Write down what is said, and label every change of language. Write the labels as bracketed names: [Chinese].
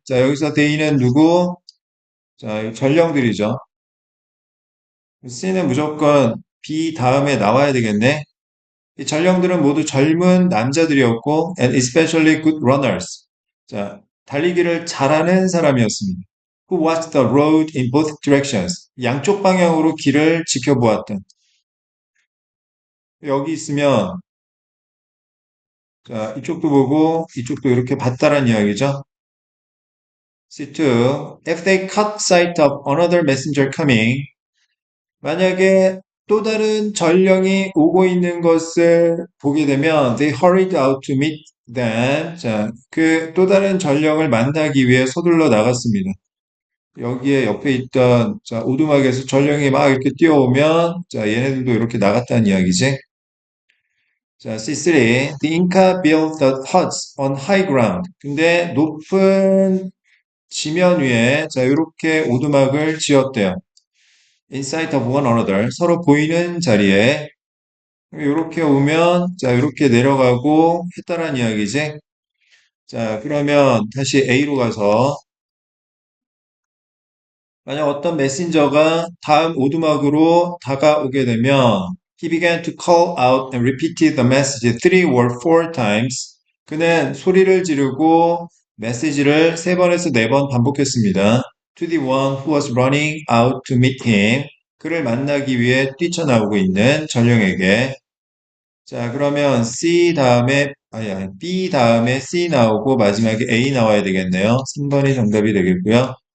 [Korean] 자, 여기서 they는 누구? 자, 전령들이죠. C는 무조건 B 다음에 나와야 되겠네. 이 전령들은 모두 젊은 남자들이었고, [English] and especially good runners. [Korean] 자, 달리기를 잘하는 사람이었습니다. [English] Who watched the road in both directions. [Korean] 양쪽 방향으로 길을 지켜보았던. 여기 있으면, 자, 이쪽도 보고, 이쪽도 이렇게 봤다란 이야기죠. C2. [English] If they caught sight of another messenger coming, [Korean] 만약에 또 다른 전령이 오고 있는 것을 보게 되면 [English] they hurried out to meet them. [Korean] 자, 그 또 다른 전령을 만나기 위해 서둘러 나갔습니다. 여기에 옆에 있던 자, 오두막에서 전령이 막 이렇게 뛰어오면 자, 얘네들도 이렇게 나갔다는 이야기지. 자, C3. [English] The Inca built the huts on high ground. [Korean] 근데 높은 지면 위에 자, 이렇게 오두막을 지었대요. [English] Inside of one another. [Korean] 서로 보이는 자리에 이렇게 오면 자 이렇게 내려가고 했다란 이야기지. 자 그러면 다시 A로 가서 만약 어떤 메신저가 다음 오두막으로 다가오게 되면 [English] he began to call out and repeated the message 3 or 4 times. [Korean] 그는 소리를 지르고 메시지를 3번에서 4번 반복했습니다. [English] To the one who was running out to meet him. [Korean] 그를 만나기 위해 뛰쳐나오고 있는 전령에게. 자, 그러면 아니, B 다음에 C 나오고 마지막에 A 나와야 되겠네요. 3번이 정답이 되겠고요.